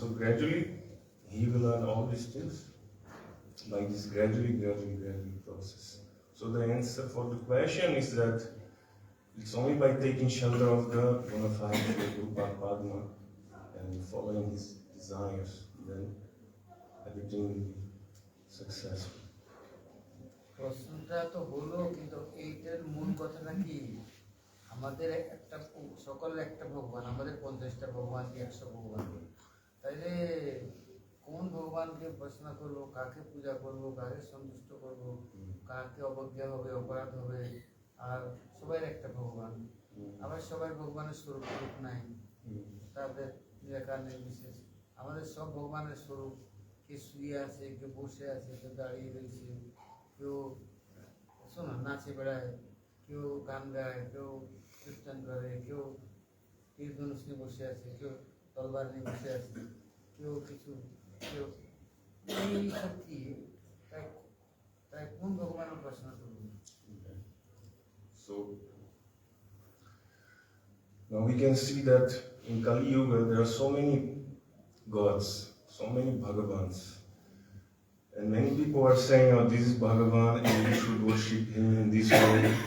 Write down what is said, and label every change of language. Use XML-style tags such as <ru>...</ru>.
<en>So gradually, he will learn all these things by this gradually process. So the answer for the question is that it's only by taking shelter of the bona fide Rupa Padma and following his desires, then everything will be successful.</en> <bn>প্রশ্নটা তো হলো, কিন্তু এইটার মূল কথাটা কি, আমাদের একটা সকলের একটা ভগবান, আমাদের 50টা ভগবান কি 100 ভগবান, তাইলে কোন ভগবানকে উপাসনা করবো, কাকে পূজা করবো, কাকে সন্তুষ্ট করবো, কাকে অবজ্ঞা হবে, অপরাধ হবে, আর সবাই একটা ভগবান, আবার সবাই ভগবানের স্বরূপ নাই, তাদের নিরাকার নির্বিশেষ। আমাদের সব ভগবানের স্বরূপ, কে শুয়ে আছে, কেউ বসে আছে, কেউ দাঁড়িয়ে রয়েছে, কেউ দেখছো না, নাচে বেড়ায়, কেউ গান গায়, কেউ কীর্তন করে, কেউ তীর ধনুষ নিয়ে বসে আছে, কেউ তলবার নিয়ে বসে আছে, কেউ কিছু, কেউ এই সব কি, তাই তাই কোন ভগবানের উপাসনা করবো?</bn> <en>So now we can see that in Kali Yuga there are so many gods, so many Bhagavans. And many people are saying, oh, this is Bhagavan and you should worship him in this way.</en>